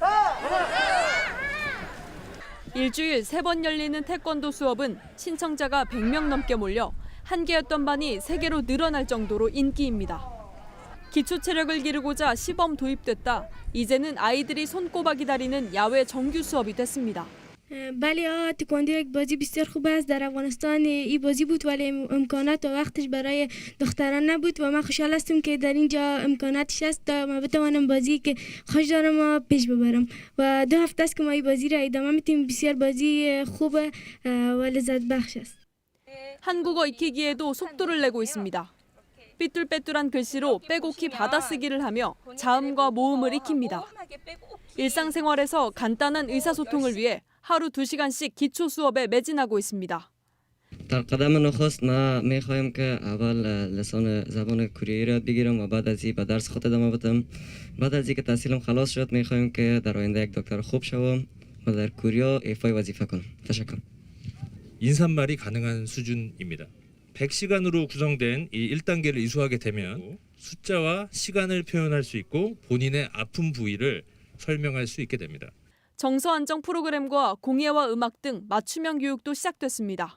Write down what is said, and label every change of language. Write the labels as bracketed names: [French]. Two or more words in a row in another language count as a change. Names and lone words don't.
[Korean] 일주일 3번 열리는 태권도 수업은 신청자가 100명 넘게 몰려 한 개였던 반이 3개로 늘어날 정도로 인기입니다. 기초 체력을 기르고자 시범 도입됐다. 이제는 아이들이 손꼽아 기다리는 야외 정규 수업이 됐습니다. [Persian] بله تکواندو یک بازی بسیار خوب است در افغانستان این بازی بود ولی امکانات و وقتش برای دختران نبود و من خوشحال هستم که در اینجا امکاناتش است تا ما بتوانم بازی که خوش دارم و پیش ببرم و 2 هفته است که ما این بازی را ادامه میدیم بسیار بازی خوب و لذت بخش است. [Korean] 한국어 익히기에도 속도를 내고 있습니다. 삐뚤빼뚤한 글씨로 빼곡히 받아쓰기를 하며 자음과 모음을 익힙니다. 일상생활에서 간단한 의사소통을 위해 하루 2시간씩 기초 수업에 매진하고 있습니다. [Persian] در قدم نخست ما میخوایم که اول لسان زبان کره را یاد بگیرم و بعد از این به درس خود ادامه بدم. بعد از اینکه تحصیلم خلاص شد میخوایم که در آینده یک دکتر خوب شوم و در کره ایفای وظیفه کنم. تشکر. [Korean] 인사말이 가능한 수준입니다. 100시간으로 구성된 이 1단계를 이수하게 되면 숫자와 시간을 표현할 수 있고 본인의 아픈 부위를 설명할 수 있게 됩니다. 정서 안정 프로그램과 공예와 음악 등 맞춤형 교육도 시작됐습니다.